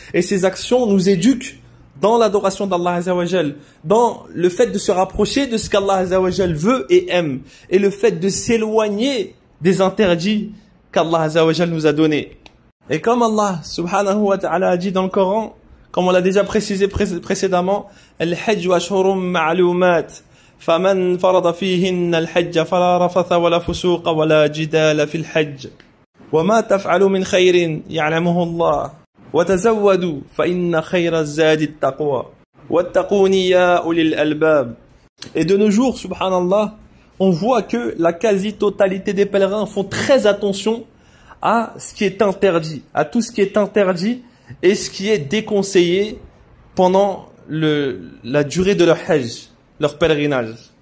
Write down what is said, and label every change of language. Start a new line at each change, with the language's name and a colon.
French: Et ces actions nous éduquent dans l'adoration d'Allah azza wa jal, dans le fait de se rapprocher de ce qu'Allah azza wa jal veut et aime, et le fait de s'éloigner des interdits qu'Allah azza wa jal nous a donnés. Et comme Allah subhanahu wa ta'ala a dit dans le Coran, comme on l'a déjà précisé précédemment,
Arabic: Al-Hajj wa ashhurum ma'lumat. فمن فرض فيهن الحج فلا رفث ولا فسوق ولا جدال في الحج وما تفعلوا من خير يعلمه الله وتزودوا فإن خير الزاد التقوى واتقون يا أولي الألباب.
French: Et de nos jours, subhanallah, on voit que la quasi-totalité des pèlerins font très attention à ce qui est interdit, à tout ce qui est interdit et ce qui est déconseillé pendant la durée de leur hajj, leur pèlerinage.